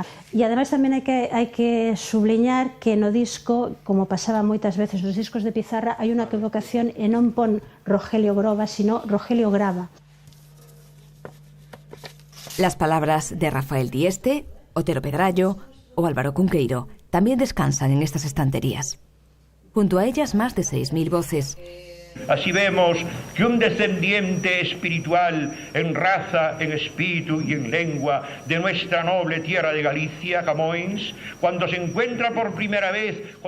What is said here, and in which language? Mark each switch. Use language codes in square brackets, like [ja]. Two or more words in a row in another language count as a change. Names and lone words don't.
[gl] E ademais tamén hai que subliñar que no disco, como pasaba moitas veces nos discos de pizarra, hai unha equivocación e non pon Rogelio Groba, sino Rogelio Grava. [es] Las palabras de Rafael Dieste, Otero Pedrallo o Álvaro Cunqueiro también descansan en estas estanterías. Junto a ellas más de 6.000 voces. Así vemos que un descendiente espiritual en raza, en espíritu y en lengua de nuestra noble tierra de Galicia, Camões, cuando se encuentra por primera vez con...